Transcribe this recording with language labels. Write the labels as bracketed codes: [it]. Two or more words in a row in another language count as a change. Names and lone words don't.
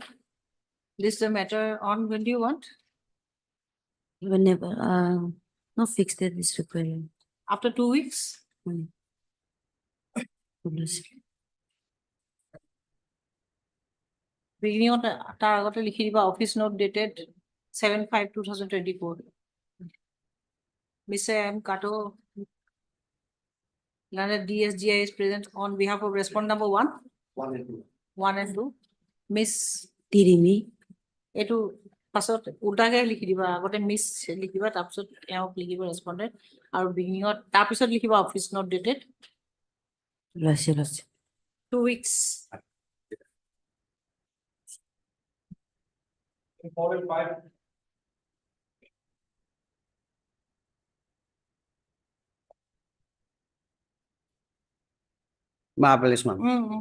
[en] List the matter on, when do you want? Whenever, no fixed date is required. After 2 weeks? Beginning of [as] তাৰ আগতে লিখি দিবা [en] office note dated 7/5/2024. Mr. M. Kato, learned DSGI is present on behalf of respondent number 1. 1 and 2. 1 and 2. Miss, Tirimi, [as] এইটো পাছত উল্টাকে লিখি দিবা আগতে মিস লিখিবা তাৰপিছত এওক লিখিবা ৰেসপন্ডেন্ট আৰু বিগিনিঙত তাৰপিছত লিখিবা [en] office note dated Lase. 2 weeks. 4 and 5. Marvelous, ma'am.